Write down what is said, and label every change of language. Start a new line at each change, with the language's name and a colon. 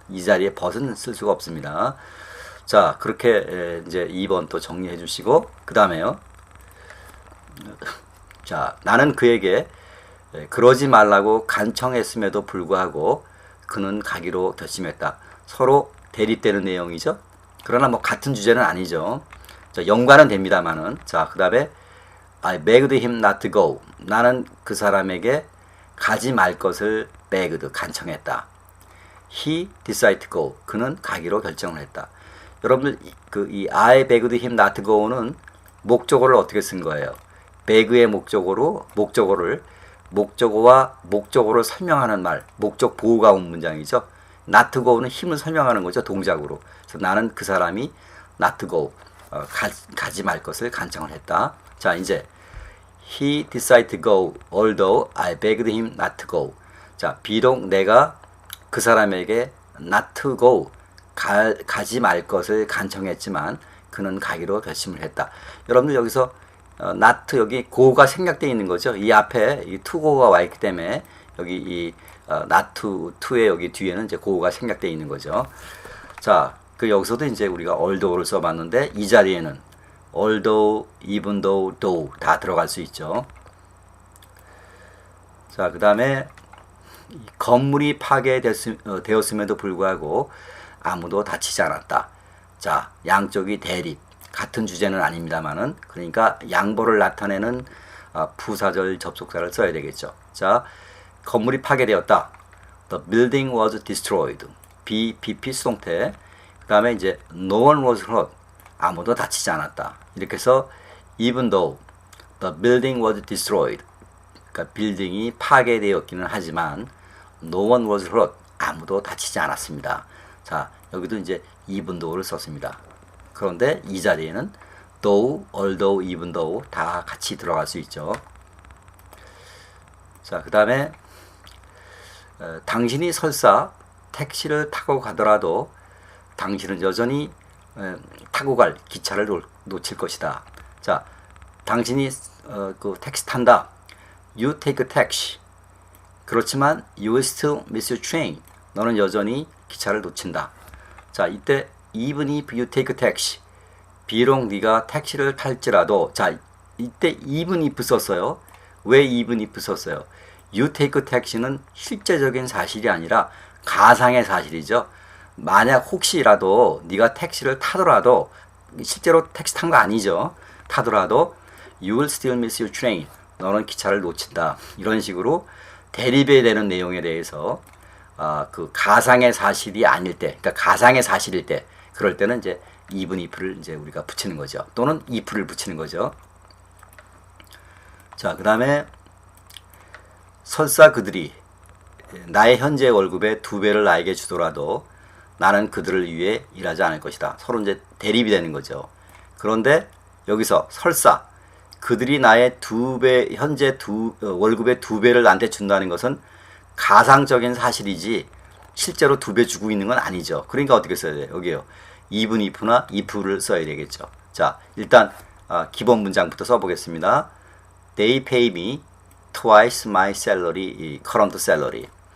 Korean: 이 자리에 벗은 쓸 수가 없습니다. 자, 그렇게 이제 2번 또 정리해 주시고 그 다음에요. 자, 나는 그에게 그러지 말라고 간청했음에도 불구하고 그는 가기로 결심했다. 서로 대립되는 내용이죠. 그러나 뭐 같은 주제는 아니죠. 자, 연관은 됩니다만은.
English: 자, 그 다음에 I begged him not to go.
Korean: 나는 그 사람에게 가지 말 것을
English: begged,
Korean: 간청했다.
English: He decided to go.
Korean: 그는 가기로 결정을 했다. 여러분들 이
English: I begged him not to go
Korean: 는 목적어를 어떻게 쓴 거예요? beg의 목적어를 목적어와 목적어를 설명하는 말, 목적 보호가 온 문장이죠.
English: not to go
Korean: 는 힘을 설명하는 거죠. 동작으로. 그래서 나는 그 사람이 not to go, 가지 말 것을 간청을 했다. 자, 이제
English: he decided to go although I begged him not to go.
Korean: 자, 비록 내가 그 사람에게
English: not to go,
Korean: 가지 말 것을 간청했지만 그는 가기로 결심을 했다. 여러분들 여기서 not 여기 go가 생략되어 있는 거죠. 이 앞에 이 to go가 와 있기 때문에 여기 이 not to의 여기 뒤에는 이제 go가 생략되어 있는 거죠. 자, 그 여기서도 이제 우리가 although를 써봤는데 이 자리에는 although, even though, though 다 들어갈 수 있죠. 자, 그 다음에 건물이 파괴되었음에도 불구하고 아무도 다치지 않았다. 자, 양쪽이 대립, 같은 주제는 아닙니다만은, 그러니까 양보를 나타내는 부사절 접속사를 써야 되겠죠. 자, 건물이 파괴되었다.
English: The building was destroyed.
Korean: BP 수동태. 그 다음에 이제
English: no one was hurt.
Korean: 아무도 다치지 않았다. 이렇게 해서
English: even though the building was destroyed.
Korean: 그러니까 빌딩이 파괴되었기는 하지만
English: no one was hurt.
Korean: 아무도 다치지 않았습니다. 자, 여기도 이제 even though를 썼습니다. 그런데 이 자리에는 though, although, even though 다 같이 들어갈 수 있죠. 자, 그 다음에 당신이 설사 택시를 타고 가더라도 당신은 여전히 타고 갈 기차를 놓칠 것이다. 자, 당신이 그 택시 탄다.
English: You take a taxi.
Korean: 그렇지만
English: you will still miss your train.
Korean: 너는 여전히 기차를 놓친다. 자, 이때
English: even if you take a taxi.
Korean: 비록 네가 택시를 탈지라도, 자, 이때 even if 썼어요. 왜 even if 썼어요?
English: You take a taxi
Korean: 는 실제적인 사실이 아니라 가상의 사실이죠. 만약 혹시라도 네가 택시를 타더라도, 실제로 택시 탄 거 아니죠. 타더라도
English: you will still miss your train.
Korean: 너는 기차를 놓친다. 이런 식으로 대립이 되는 내용에 대해서 그 가상의 사실이 아닐 때, 그러니까 가상의 사실일 때, 그럴 때는 이제 even if를 이제 우리가 붙이는 거죠. 또는 if를 붙이는 거죠. 자, 그 다음에 설사 그들이 나의 현재 월급의 2배를 나에게 주더라도 나는 그들을 위해 일하지 않을 것이다. 서로 이제 대립이 되는 거죠. 그런데 여기서 설사 그들이 나의 2배, 현재 월급의 2배를 나한테 준다는 것은 가상적인 사실이지 실제로 2배 주고 있는 건 아니죠. 그러니까 어떻게 써야 돼요? 여기요. even if나 if를 써야 되겠죠. 자, 일단 기본 문장부터 써보겠습니다.
English: They pay me twice my salary, current salary.